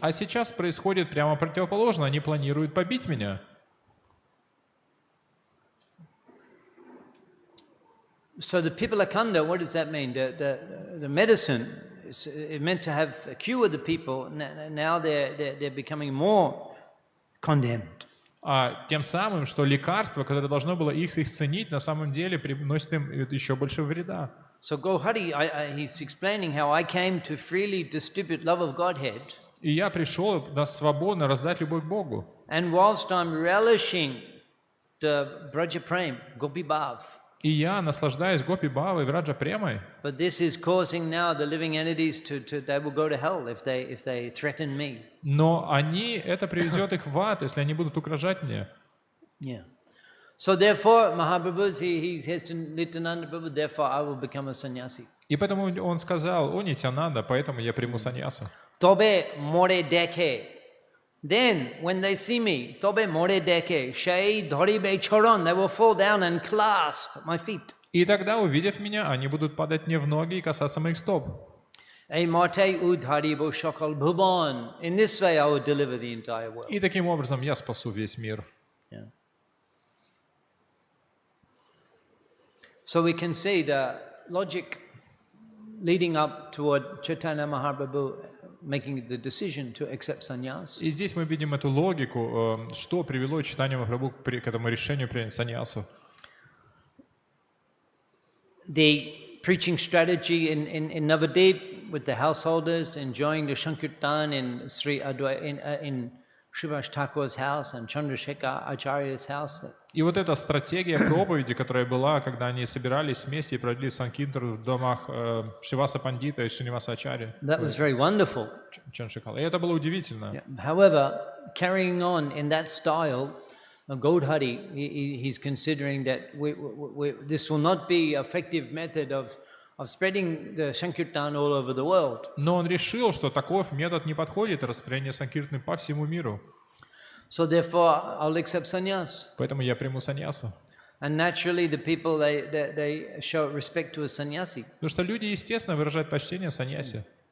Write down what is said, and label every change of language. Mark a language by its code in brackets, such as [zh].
[ru] А сейчас происходит прямо противоположно. Они планируют побить меня. [en] So the Pipalakanda, what does that mean? The medicine is meant to have cure the people. Now they're becoming more condemned. [ru] А тем самым, что лекарство, которое должно было их исценить, на самом деле приносит им еще больше вреда. [en] So Gohari, he's explaining how I came to freely distribute love of Godhead. [ru] И я пришел свободно раздать любовь к Богу. [en] And whilst I'm relishing the Braja Prem, Gopi Bhav. [ru] И я наслаждаюсь Гопи Бхавой, Враджа Премой. [en] But this is causing now the living entities they will go to hell if they threaten me. [ru] Но это приведет их в ад, если они будут угрожать мне. [en] Yeah. So therefore, Mahaprabhu, he says to Nityananda Prabhu, therefore I will become a sannyasi. [ru] И поэтому он сказал: о, Нитянанда, поэтому я приму саньясу. [bn] Tobe more deke. [en] Then, when they see me, [bn] tobe more deke, shai dharibe charan, [en] they will fall down and clasp my feet. [ru] И тогда, увидев меня, они будут падать мне в ноги и касаться моих стоп. [bn] Ei mate udharibo shakal bhuvan. [en] In this way, I will deliver the entire world. [ru] И таким образом я спасу весь мир. [en] Yeah. So we can see the logic leading up toward Chaitanya Mahaprabhu making the decision to accept sannyas. [ru] И здесь мы видим эту логику, что привело Чайтанью Махапрабху к этому решению принять саньясу. [en] The preaching strategy in Navadip with the householders enjoying the Shankirtan in Sri Advait in Srivas Thakur's house and Chandrasekhar Acharya's house. [ru] И вот эта стратегия проповеди, которая была, когда они собирались вместе и провели санкиртан в домах Шриваса Пандита и Шриваса Ачарьи. [en] That was very wonderful. [ru] И это было удивительно. [en] However, carrying on in that style, Gaudhari, he's considering that this will not be an effective method of spreading the Sankirtan all over the world. [ru] Но он решил, что такой метод не подходит распространение санкиртаны по всему миру. [en] So therefore, I'll accept sannyas. [ru] Поэтому я приму саньясу. [en] And naturally, the people they show respect to a sannyasi. [ru] Потому что люди, естественно, выражают почтение саньясе.